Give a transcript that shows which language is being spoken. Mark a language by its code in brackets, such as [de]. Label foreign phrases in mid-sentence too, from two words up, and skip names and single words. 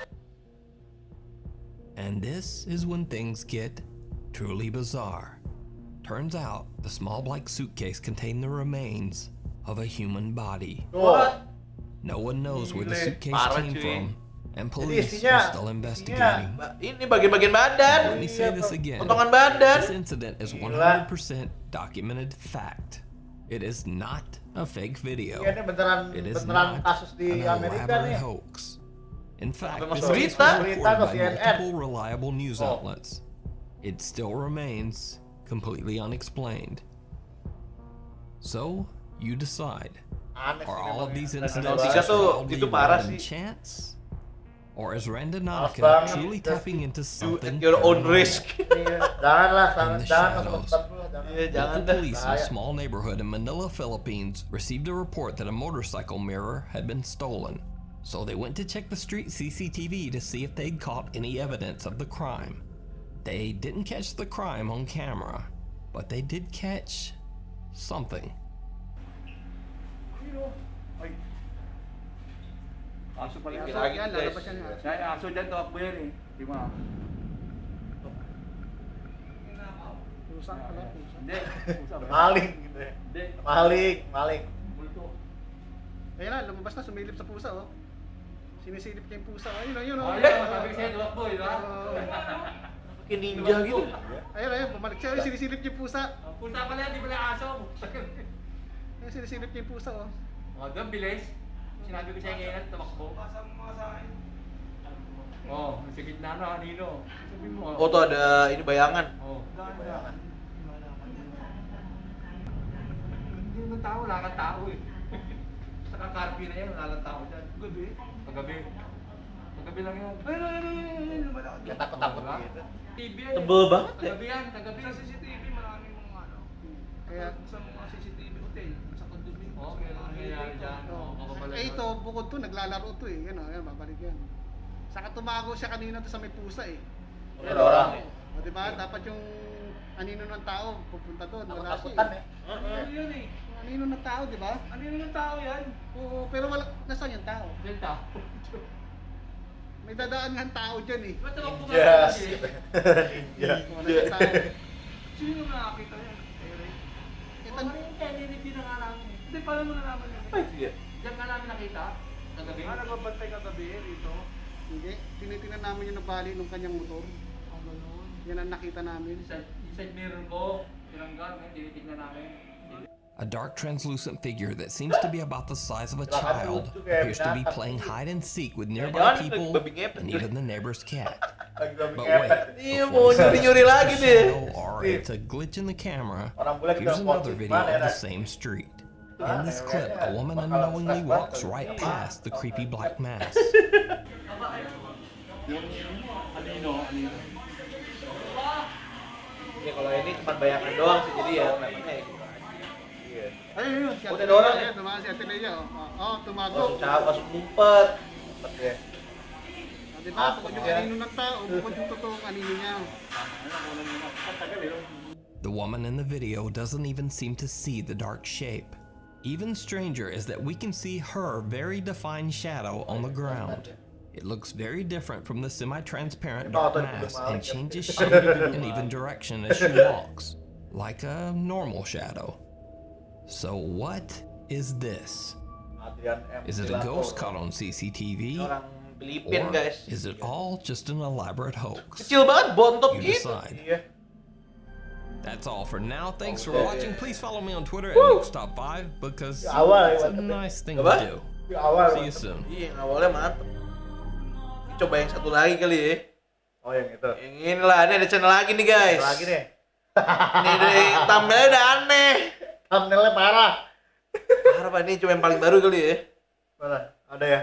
[en] And this is when things get truly bizarre. Turns out the small black suitcase contained the remains of a human body. What? No one knows where the suitcase [id] Parah, [en] came [id] cuy. [en] from, and [id] Jadi [en] police [id] isinya- [en] are still investigating. [id] Ini bagian-bagian badan. [en] Let me say this again. [id] Potongan badan. [en] This incident is 100% documented fact. It is not a fake video. [id] Iya, ini beneran [en] It is [id] beneran [en] not [id] kasus di [en] an [id] Amerika [en] elaborate [id] nih. [en] hoax. In fact, [id] Sampai [en] this [id] masuk [en] case [id] berita. [en] was [id] Berita [en] reported [id] ke [en] by CNN. multiple reliable news outlets. It still remains completely unexplained. So, you decide. [id] Aneh [en] Are [id] sih [en] all of [id] memang [en] these [id] ya. [en] incidents [id] Randonautica tuh [en] wildly [id] itu parah [en] random [id] sih. [en] chance? Or is [id] Males [en] Randonautica [id] banget. [en] truly tapping into something your own paranormal? risk. [id] Iya, janganlah, [en] In the [id] jangan [en] shadows. [id] tempat lu, jangan. Iya, jangan [en] Local [id] dah. [en] police in a [id] Bahaya. [en] small neighborhood in Manila, Philippines, received a report that a motorcycle mirror had been stolen. So they went to check the street CCTV to see if they'd caught any evidence of the crime. They didn't catch the crime on camera, but they did catch something. [tl] Aso pala. Lagi, Aso yan, guys. lalabas yan. Kaya aso dyan, tumakbo yan eh. Di ba? Pusa pala, pusa. Hindi. Pusa ba? [id] Maling gitu ya. [tl] Hindi. [id] Maling. [tl] Multo. Ayun na, lumabas na, sumilip sa pusa, oh. Sinisilip niya yung pusa. Ayun, Oh, oh. yan. Sabi ko sa'yo, tumakbo eh, di ba? [id] Pakai ninja gitu. [tl] Ayun, bumalik siya. Ayun, sinisilip niya yung pusa. Pusa pala yan, di pala aso. Ayun, sinisilip niya yung pusa, oh. O, doon, bilis. Sinabi ko sa'yo ngayon, tumakbo. Oh, sa gitna na, kanino. Sabi mo. [id] Oh, tuh ada ini bayangan. Oh. [tl] Hindi naman tao, wala kang tao eh. Saka carpy na yan, wala kang tao dyan. Gabi? Paggabi. Paggabi lang yan. Ayun, lumalakad. [id] Ya takut-takut gitu. [tl] TV yan. [id] Tebel banget ya. [tl] Paggabi yan, paggabi. Sa CCTV, maraming mga ano. Kaya sa mga CCTV hotel, sa condominium. Oo, kaya nangyayari dyan. Eh, ito, bukod to, naglalaro to eh. Yan, oh, yan, babalik yan. Saka tumago siya kanina to sa may pusa eh. [id] Ada orang ya. [tl] O, diba? Dapat yung anino ng tao pupunta doon. Wala siya [id] Takutan [tl] eh. [id] ya. [tl] Ano yun eh? Yung anino ng tao, diba? Anino ng tao yan? Oo, pero wala, nasaan yung tao? Yung tao. May dadaan nga ang tao dyan eh. Ba't ako [en] Yes. [tl] Ninja. Wala yung tao. Sino yung nakakita yan? Ito, Hindi na nga namin. Hindi, paano mo nalaman yun? [id] Apa itu ya? [tl] Diyan ka namin nakita? Kagabi? Nagbabantay kagabi dito. hindi. Tinitingnan namin yung nabali ng kanyang motor. Ang gano'n. Yan ang nakita namin. Yung side mirror ko, tinanggal, ngayon tinitingnan namin. [en] A dark translucent figure that seems to be about the size of a child appears to be playing hide and seek with nearby people and even the neighbor's cat. But wait, [id] Iya, [en] before [id] mau [en] you say [id] nyuri-nyuri [en] it's [id] lagi [en] just a [id] deh. [en] shadow or it's a glitch in the camera, [id] Orang bule kita [en] here's another [id] posting [en] video [id] mana [en] of the [id] ya. [en] same street. In this clip, a woman unknowingly walks right past the creepy black mass. [id] Ya kalau ini cuma bayangan doang sih, jadi ya namanya ya gitu aja. Iya. Udah ada orang ya. Langsung ngumpet. Ngumpet ya. [en] The woman in the video doesn't even seem to see the dark shape. Even stranger is that we can see her very defined shadow on the ground. It looks very different from the semi-transparent dark mass and changes shape and even direction as she walks, like a normal shadow. So what is this? Is it a ghost caught on CCTV? Or is it all just an elaborate hoax? [id] Kecil banget, bontot [en] You [id] gitu. [en] decide. That's all for now. Thanks for watching. Please follow me on Twitter at NukesTop5 because it's a nice thing to do. See you soon. [id] Iya, yang awalnya mantep. Coba yang satu lagi kali ya. Oh, yang itu. Yang ini lah, ini ada channel lagi nih guys. Channel lagi nih. Ini thumbnailnya udah aneh. Thumbnailnya parah. Parah Pak, ini cuma yang paling baru kali ya. Mana? Ada ya?